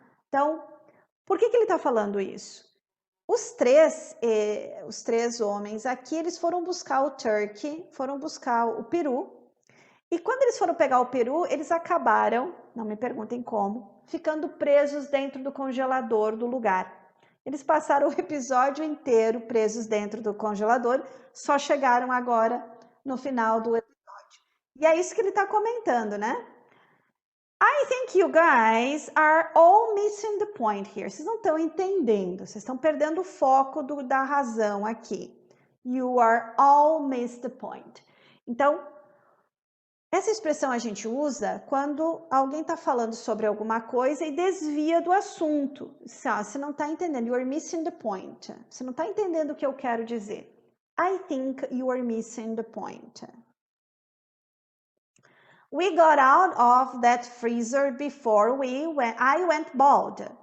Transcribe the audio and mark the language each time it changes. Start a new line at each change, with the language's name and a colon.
Portuguese: Então, por que ele está falando isso? Os três homens aqui, eles foram buscar o turkey, foram buscar o peru, e quando eles foram pegar o peru, eles acabaram, não me perguntem como, ficando presos dentro do congelador do lugar. Eles passaram o episódio inteiro presos dentro do congelador, só chegaram agora no final do episódio. E é isso que ele está comentando, né?
English: I think you guys are all missing the point here.
Portuguese: Vocês não estão entendendo, vocês estão perdendo o foco da razão aqui.
English: You are all missed the point.
Portuguese: Então, essa expressão a gente usa quando alguém está falando sobre alguma coisa e desvia do assunto. Você não está entendendo,
English: you are missing the point.
Portuguese: Você não está entendendo o que eu quero dizer.
English: I think you are missing the point. We got out of that freezer before I went bald.